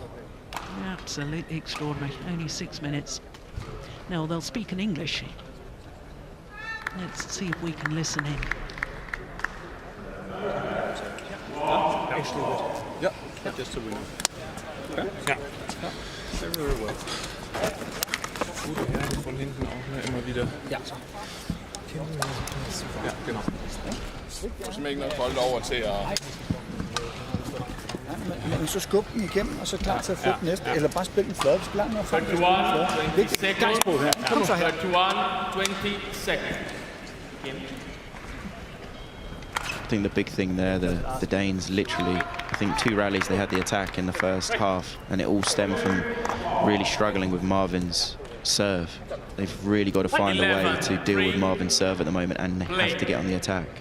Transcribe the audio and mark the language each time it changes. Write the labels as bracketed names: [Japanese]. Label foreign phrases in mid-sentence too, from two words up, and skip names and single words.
[English] Absolutely extraordinary. Only 6 minutes. Now they'll speak in English. Let's see if we can listen in. Yeah, just a winner. Okay. Yeah. Very well. [German] Gute Herren von hinten auch, ne, immer wieder. Ja. Ja, genau. [Danish] Simpelthen ikke bolde over til at... Men så skub den igennem, og så klar til at få den næste, eller bare spille den flade. Spil langt nok frem. [English] 31, 20 seconds. [Danish] Kom så her. [English] 31, 20 seconds. I think the big thing there, the Danes literally, I think 2 rallies they had the attack in the first half, and it all stemmed from really struggling with Marvin's serve. They've really got to find a way to deal with Marvin's serve at the moment, and they have to get on the attack.